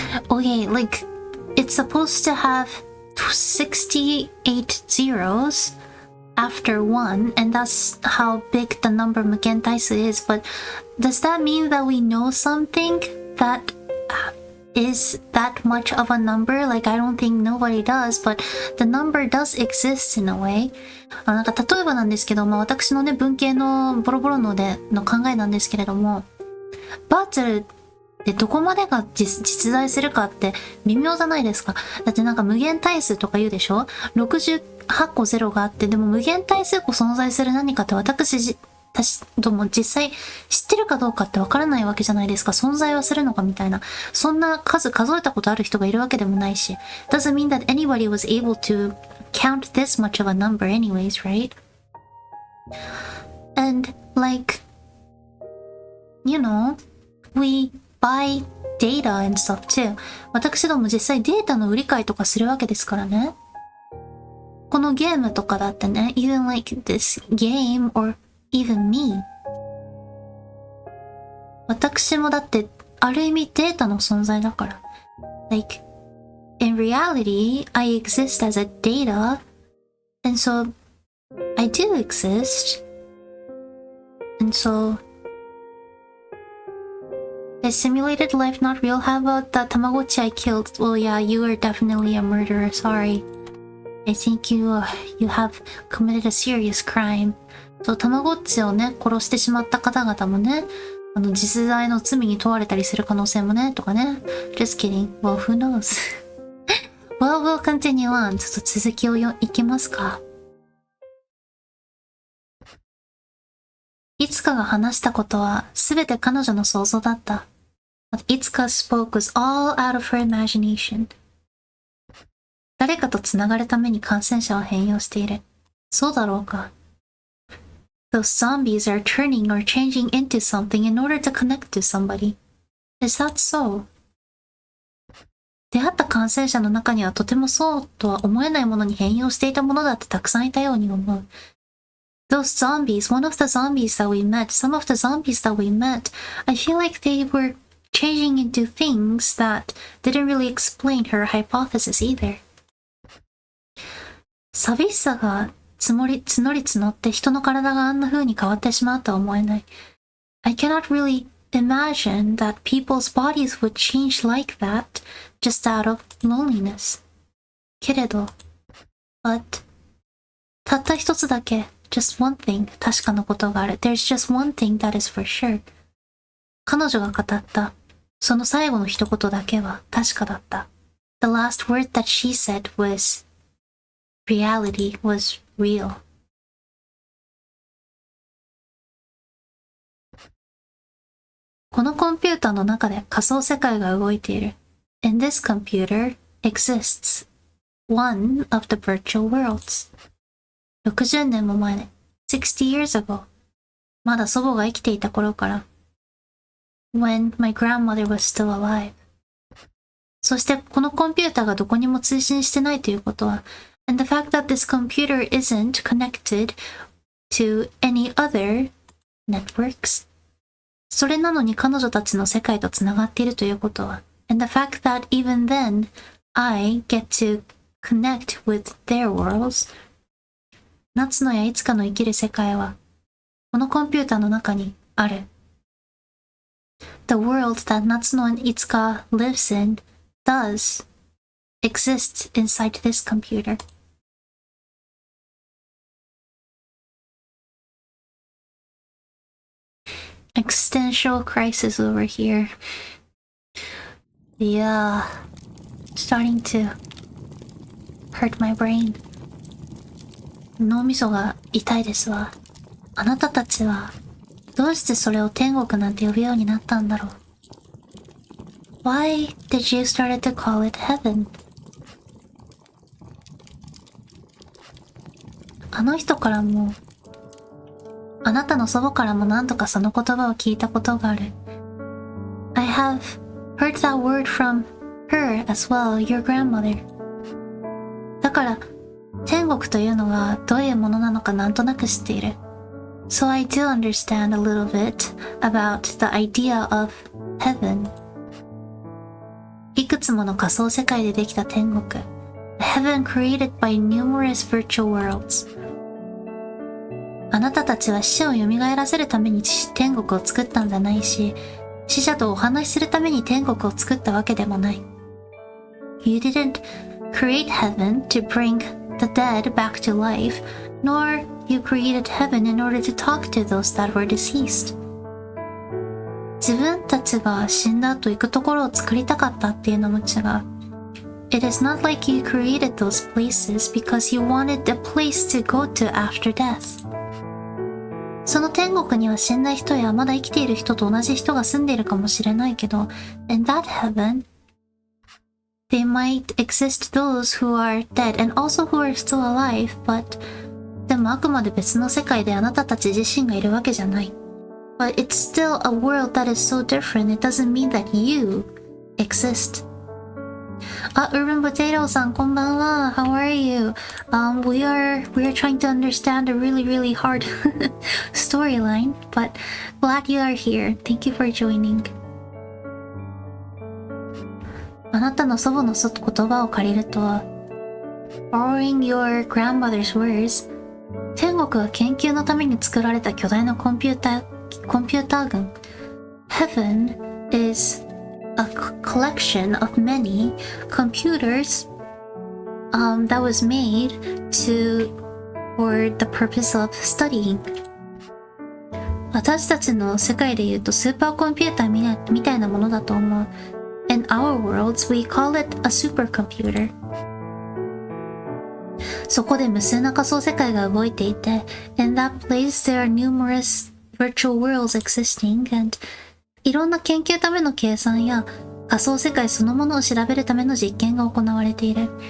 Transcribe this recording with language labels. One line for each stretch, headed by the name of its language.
English: Okay, like, it's supposed to have 68 zeros after 1, and that's how big the number mugen taisu is, but does that mean that we know something that is that much of a number? Like, I don't think nobody does, but the number does exist in a way.
Japanese: なんか例えばなんですけど、私のね、文系のボロボロのでの考えなんですけれども、バーチャルでどこまでが実在するかって微妙じゃないですか。だってなんか無限対数とか言うでしょ？68 個ゼロがあって、でも無限対数個存在する何かって私ども実際知ってるかどうかってわからないわけじゃないですか。存在はするのかみたいな。そんな数数えたことある人がいるわけでもないし。
English: Doesn't mean that anybody was able to count this much of a number anyways, right? And like, you know, we buy data and stuff too.
Japanese: 私ども実際データの売り買いとかするわけですからね。このゲームとかだってね、
English: even like this game or even me.
Japanese: 私もだってある意味データの存在だから。Like,
English: in reality, I exist as a data, and so I do exist. And so, is simulated life not real? How about that Tamagotchi I killed? Well, yeah, you are definitely a murderer. Sorry. I think you have committed a serious crime.
Japanese: そう、たまごっちをね、殺してしまった方々もね、実在の罪に問われたりする可能性もね、とかね。
English: Just kidding. Well, who knows? Well, we'll continue on.
Japanese: ちょっと続きをいきますか。いつかが話したことはすべて彼女の想像だった。
English: What Itsuka spoke was all out of her imagination.
Japanese: 誰かとつながるために感染者は変容している。そうだろうか。
English: Those zombies are turning or changing into something in order to connect to somebody. Is that so?
Japanese: 出会った感染者の中にはとてもそうとは思えないものに変容していたものだってたくさんいたように思う。
English: Those zombies, one of the zombies that we met, some of the zombies that we met, I feel like they were changing into things that didn't really explain her hypothesis either.
Japanese: 寂しさが募り募って人の体があんな風に変わってしまうとは思えない。
English: I cannot really imagine that people's bodies would change like that just out of loneliness.
Japanese: けれど、
English: but
Japanese: たった一つだけ
English: Just one thing,
Japanese: 確かなことがある。
English: There's just one thing that is for sure.
Japanese: 彼女が語った、その最後の一言だけは確かだった。
English: The last word that she said was, reality was real.
Japanese: このコンピューターの中で仮想世界が動いている。
English: In this computer exists one of the virtual worlds.
Japanese: 60年も前ね。
English: 60 years ago.
Japanese: まだ祖母が生きていた頃から。
English: When my grandmother was still alive.
Japanese: そしてこのコンピューターがどこにも通信してないということは、
English: and the fact that this computer isn't connected to any other networks.
Japanese: それなのに彼女たちの世界とつながっているということは、
English: and the fact that even then I get to connect with their worlds.
Japanese: 夏野やいつかの生きる世界は、このコンピューターの中にある。
English: The world that Natsuno and Itsuka lives in does exist inside this computer. Existential crisis over here. Yeah, starting to hurt my brain.
Japanese: 脳みそが痛いですわ。あなたたちはどうしてそれを天国なんて呼ぶようになったんだろう。
English: Why did you start to call it heaven?
Japanese: あの人からも、あなたの祖母からも何度かその言葉を聞いたことがある。
English: I have heard that word from her as well, your grandmother.
Japanese: だから天国というのがどういうものなのかなんとなく知っている。
English: So I do understand a little bit about the idea of heaven.
Japanese: いくつもの仮想世界でできた天国。
English: A heaven created by numerous virtual worlds.
Japanese: あなたたちは死を蘇らせるために天国を作ったんじゃないし、死者とお話しするために天国を作ったわけでもない。
English: You didn't create heaven to bring the dead back to life, nor you created heaven in order to talk to those that were deceased.
Japanese: 自分たちが死んだ後行くところを作りたかったっていうのも違う。
English: It is not like you created those places because you wanted a place to go to after death.
Japanese: その天国には死んだ人やまだ生きている人と同じ人が住んでいるかもしれないけど、
English: in that heaven, They might exist those who are dead and also who are still alive, but
Japanese: でもあくまで別の世界であなたたち自身がいるわけじゃない。
English: But it's still a world that is so different. It doesn't mean that you exist.
Japanese: あ、Urban Potato さんこんばんは。
English: How are you? We are trying to understand a really hard storyline, but glad you are here. Thank you for joining.
Japanese: あなたの祖母の言葉を借りると、
English: borrowing your grandmother's words、
Japanese: 天国は研究のために作られた巨大なコンピューター群。
English: Heaven is a collection of many computers that was made for the purpose of studying。
Japanese: 私たちの世界で言うとスーパーコンピューターみたいなものだと思う。
English: In our worlds, we call it a supercomputer。
Japanese: そこで無数な仮想世界が動いていて、
English: in that place there are numerous virtual worlds existing and
Japanese: いろんな研究ための計算や仮想世界そのものを調べるための実験が行われている。